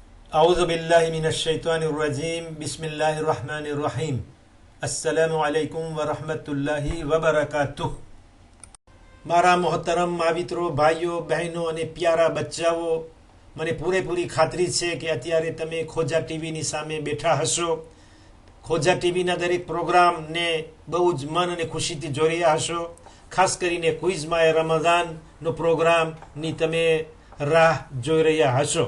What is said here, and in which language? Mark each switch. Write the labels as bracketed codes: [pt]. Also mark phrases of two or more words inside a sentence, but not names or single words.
[ar] أعوذ بالله من الشيطان الرجيم بسم الله الرحمن الرحيم السلام عليكم ورحمة الله وبركاته [gu] મારા મોહતરમ માવિત્રો, ભાઈઓ, બહેનો અને પ્યારા બચ્ચાઓ, મને પૂરેપૂરી ખાતરી છે કે અત્યારે તમે ખોજા ટીવીની સામે બેઠા હશો. ખોજા ટીવીના દરેક પ્રોગ્રામને બહુ જ મન અને ખુશીથી જોઈ રહ્યા હશો. ખાસ કરીને ક્વિઝમાં રમઝાનનો પ્રોગ્રામની તમે રાહ જોઈ રહ્યા હશો.